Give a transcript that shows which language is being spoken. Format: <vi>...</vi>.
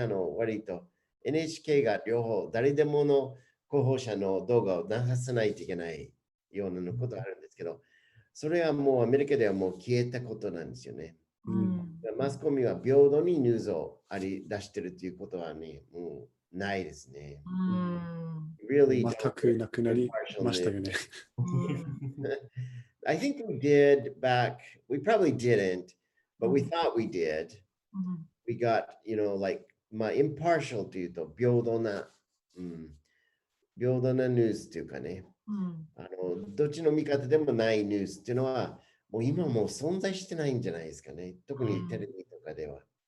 <ja>割と NHK が両方、誰でもの候補者の動画を流さないといけないようなことがあるんですけど、それはもうアメリカではもう消えたことなんですよね。マスコミは平等にニュースを出してるということはね、もうないですね。全くなくなりましたよね。</ja> <en>I think we did back, we probably didn't, but we thought we did. We got, like, impartial</en> <ja>というと平等なニュースというかね、どっちの味方でもないニュースっていうのは、もう今もう存在してないんじゃないですかね。特にテレビとかでは。</ja>